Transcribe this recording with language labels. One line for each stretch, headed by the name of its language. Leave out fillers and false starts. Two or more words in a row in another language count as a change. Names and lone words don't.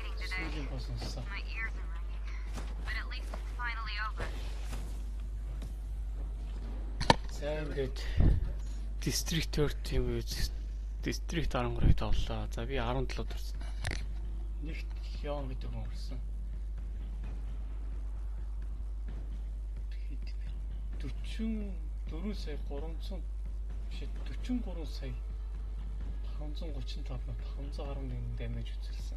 English: today.
Mongolian: Сүүлийн бос сонсоо.
English: My ears are ringing. But at least it's finally over.
Mongolian: За ингээд District 30 юм уу? District 13-ыг тоглолоо. За би 17-д орсон. Нэгт Леон гэдэг хүн орсон. 44 сая 300 биш 43 сая 535,511 дэмэж үзүүлсэн.